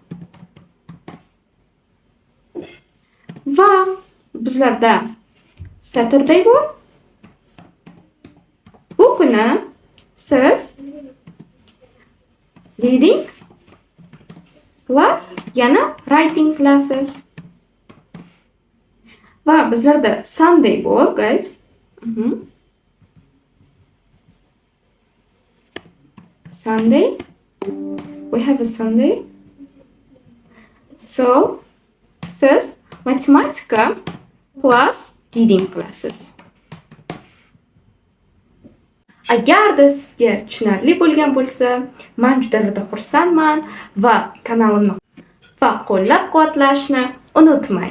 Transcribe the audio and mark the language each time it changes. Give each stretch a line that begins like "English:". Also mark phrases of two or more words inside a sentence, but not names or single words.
Uzbek: Va bizlarda Saturday bor. Bu kuni siz
English: reading plus
Uzbek: yana
English: writing classes.
Uzbek: Va bizlarda Sunday bor, guys. Sunday.
English: We have a Sunday. So,
Uzbek: siz matematika plus
English: reading classes.
Uzbek: Agarda sizga tushunarli bo'lgan bo'lsa, men juda xursandman va kanalimni va qo'llab-quvvatlashni unutmang.